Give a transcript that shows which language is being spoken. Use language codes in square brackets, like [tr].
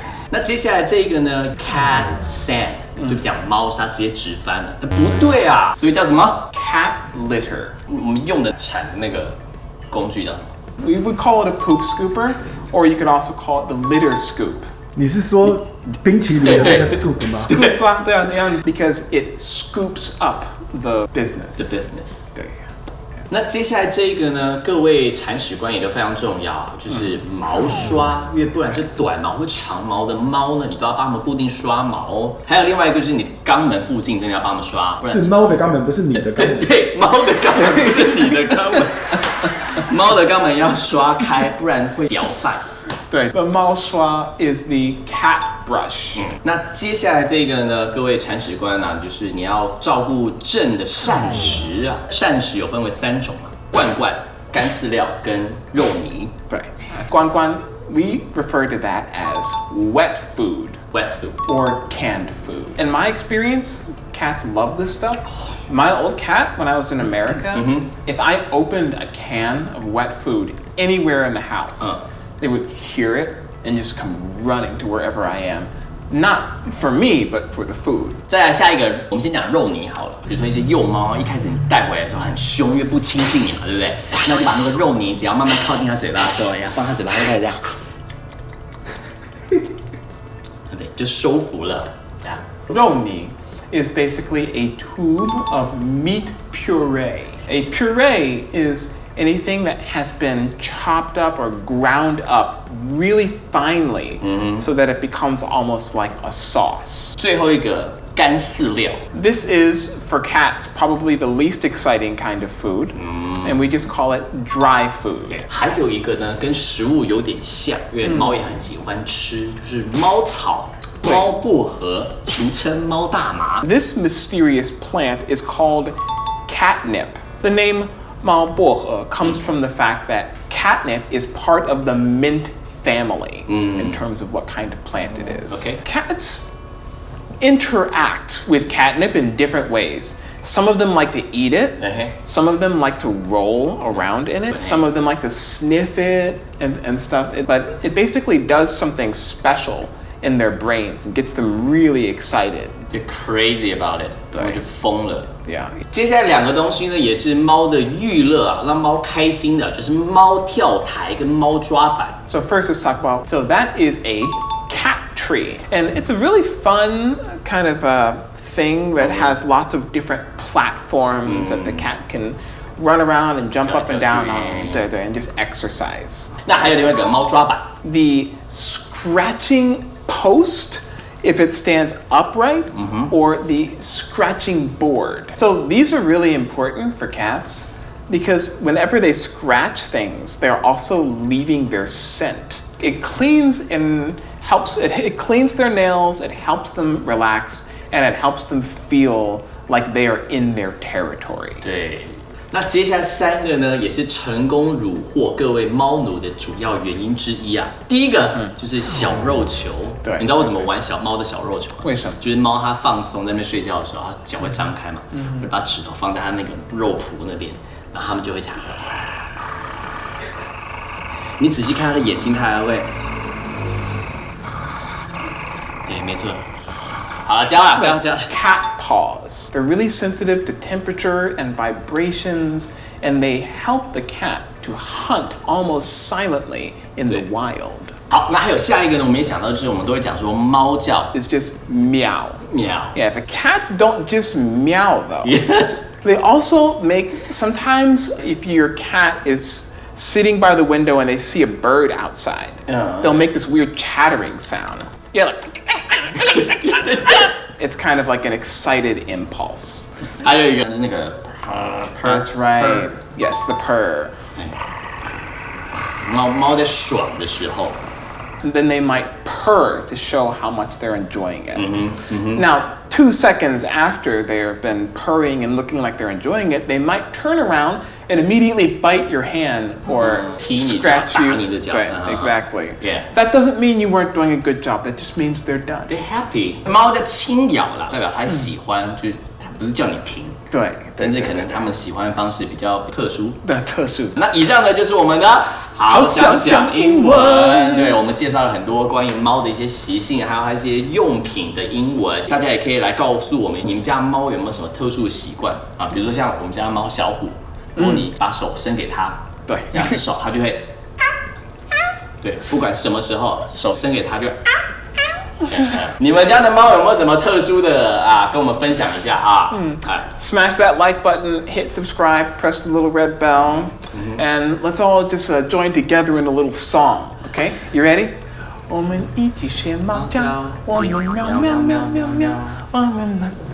[zh] 那接下来这个呢 ， [en] cat sand [zh] 就讲猫砂直接直翻了，但不对啊，所以叫什么 [en] cat litter. [zh] 我们用的铲那个工具叫什么 [en] We would call it a poop scooper, or you could also call it the litter scoop. [zh] 你是说冰淇淋的那个 scoop 吗？ [en] Scoop [zh] 啊，对啊， [en] because it scoops up the business. The business. [zh] 对。那接下来这一个呢，各位铲屎官也都非常重要啊，就是毛刷，因为不然是短毛或长毛的猫呢，你都要帮它们固定刷毛。还有另外一个就是你的肛门附近真的要帮它们刷，不然是猫的肛门，不是你的肛门。对，猫的肛门不是你的肛门，猫的肛门要刷开，不然会掉饭。 [en] 对 ，the 猫刷 is the cat brush. [zh] 那接下来这个呢，各位铲屎官啊，就是你要照顾正的膳食啊。膳食有分为3种嘛，罐罐、干饲料跟肉泥。 [en] 对，罐罐 we refer to that as wet food. Wet food. Or canned food. In my experience, cats love this stuff. My old cat, when I was in America, if I opened a can of wet food anywhere in the house, they would hear it and just come running to wherever I am. Not for me, but for the food. [zh] 再来下一个，我们先讲肉泥好了。比如说一些幼猫，一开始你带回来的时候很凶，因为不亲近你嘛，对不对？那就把那个肉泥，只要慢慢靠近它嘴巴的时候，放它嘴巴就开始这样，对，就收服了。这样。 [en] 肉泥 is basically a tube of meat puree. A puree is anything that has been chopped up or ground up really finely so that it becomes almost like a sauce. [zh] 最后一个干饲料。 [en] This is, for cats, probably the least exciting kind of food, and we just call it dry food. [zh] 还有一个呢，跟食物有点像，因为猫也很喜欢吃，就是猫草。对，猫薄荷，俗称猫大麻。 [en] This mysterious plant is called catnip. The name 猫薄荷 comes from the fact that catnip is part of the mint family in terms of what kind of plant it is. Okay. Cats interact with catnip in different ways. Some of them like to eat it. Some of them like to roll around in it. Some of them like to sniff it and stuff. But it basically does something special in their brains and gets them really excited. They're crazy about it， [zh] 他们就疯了。 [en] Yeah. [zh] 接下来两个东西呢，也是猫的娱乐啊，让猫开心的，就是猫跳台跟猫抓板。 [en] So first let's talk about, so that is a cat tree. And it's a really fun kind of thing that has lots of different platforms that the cat can run around and jump up and down on, 对对 and just exercise. [zh] 那还有另外一个猫抓板 [en] The scratching post, if it stands upright, or the scratching board. So these are really important for cats because whenever they scratch things, they're also leaving their scent. It cleans and helps, it cleans their nails, it helps them relax, and it helps them feel like they are in their territory. [zh] 对，那接下来三个呢，也是成功虏获各位猫奴的主要原因之一啊。第一个就是小肉球，对你知道我怎么玩猫的小肉球吗？为什么？就是猫它放松在那边睡觉的时候，它脚会张开嘛，会把指头放在它那个肉脯那边，然后它们就会这样。你仔细看它的眼睛，它还会，对，没错。好了，教啊，不要教。 [en] Cat paws. They're really sensitive to temperature and vibrations, and they help the cat to hunt almost silently in the wild. [zh] 好，那还有下一个呢？我们也想到，就是我们都会讲说猫叫 [en] It's just meow. [zh] 喵。 [en] Yeah, but cats don't just meow though. Yes. They also make, sometimes if your cat is sitting by the window and they see a bird outside, they'll make this weird chattering sound. Yeah, like, it's kind of like an excited impulse. [zh] 还有一个那个 [en] That's right. Yes, the purr. [zh] 猫在爽的时候。 [en] And then they might purr to show how much they're enjoying it. Now, 2 seconds after they've been purring and looking like they're enjoying it, they might turn around and immediately bite your hand or scratch you. [zh] 踢你的脚， [en] Right, exactly. Yeah. That doesn't mean you weren't doing a good job. That just means they're done. They're happy。 [zh] 猫在轻咬啦，代表它喜欢，就是它不是叫你停，对，但是可能它们喜欢的方式比较特殊。特殊。那以上呢就是我们的好想讲英文。对，我们介绍了很多关于猫的一些习性，还有它一些用品的英文。大家也可以来告诉我们，你们家猫有没有什么特殊的习惯啊？比如说像我们家的猫小虎，如果你把手伸给它，对，两只手它就会，对，不管什么时候手伸给它就。你们家的猫有没有什么特殊的啊？跟我们分享一下啊。 [en] Smash that like button, hit subscribe, press the little red bell, and let's all just join together in a little song. Okay, you ready? [zh] 我们一起学猫叫，我们喵喵喵喵喵，我们。